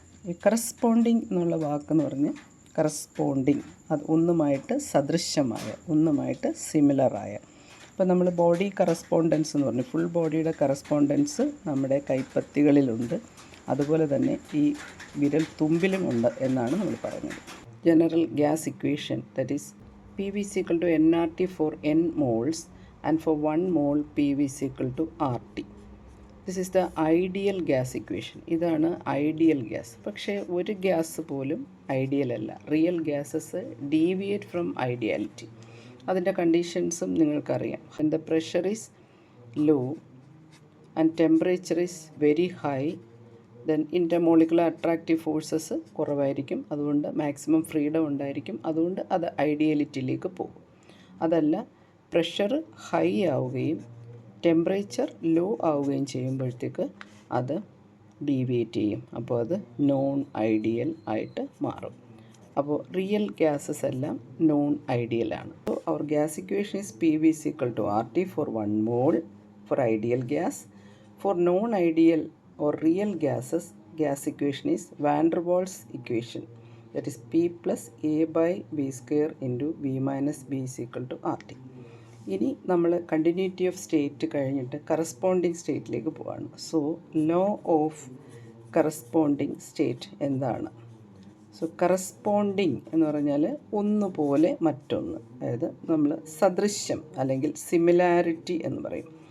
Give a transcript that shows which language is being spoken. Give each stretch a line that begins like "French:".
Malayalam: ഈ കറസ്പോണ്ടിങ് എന്നുള്ള വാക്കെന്ന് പറഞ്ഞ് കറസ്പോണ്ടിങ്, അത് ഒന്നുമായിട്ട് സദൃശമായ, ഒന്നുമായിട്ട് സിമിലറായ. അപ്പോൾ നമ്മൾ ബോഡി കറസ്പോണ്ടൻസ് എന്ന് പറഞ്ഞു, ഫുൾ ബോഡിയുടെ കറസ്പോണ്ടൻസ് നമ്മുടെ കൈപ്പത്തികളിലുണ്ട്, അതുപോലെ തന്നെ ഈ വിരൽ തുമ്പിലും ഉണ്ട് എന്നാണ് നമ്മൾ പറയുന്നത്.
English: General gas equation, that is PV is equal to nRT for n moles and for 1 mole PV is equal to RT. This is the ideal gas equation.
Malayalam: ഇതാണ് ഐഡിയൽ ഗ്യാസ്. പക്ഷേ ഒരു ഗ്യാസ് പോലും ഐഡിയൽ അല്ല. Real gases deviate from ideality. അതിൻ്റെ കണ്ടീഷൻസും നിങ്ങൾക്കറിയാം. the pressure is low and temperature is very high, then intermolecular attractive forces കുറവായിരിക്കും, അതുകൊണ്ട് maximum freedom ഉണ്ടായിരിക്കും, അതുകൊണ്ട് അത് ഐഡിയലിറ്റിയിലേക്ക് പോകും. അതല്ല, പ്രഷർ ഹൈ ആവുകയും ടെമ്പറേച്ചർ ലോ ആവുകയും ചെയ്യുമ്പോഴത്തേക്ക് അത് ഡീവിയേറ്റ് ചെയ്യും. അപ്പോൾ അത് നോൺ ഐഡിയൽ ആയിട്ട് മാറും. അപ്പോൾ റിയൽ ഗ്യാസസ് എല്ലാം നോൺ ഐഡിയലാണ്.
English: So അവർ gas equation is PV is equal to RT for 1 mole for ideal gas. For non ideal or real gases, gas equation is van der Waals equation, that is P plus A by V square into V minus B is equal to RT.
Malayalam: ഇനി നമ്മൾ continuity of state കഴിഞ്ഞിട്ട് corresponding സ്റ്റേറ്റിലേക്ക് പോവാണ്. So low of corresponding state എന്താണ്? So corresponding എന്ന് പറഞ്ഞാൽ ഒന്നുപോലെ മറ്റൊന്ന്, അതായത് നമ്മൾ സദൃശ്യം അല്ലെങ്കിൽ സിമിലാരിറ്റി എന്ന് പറയും.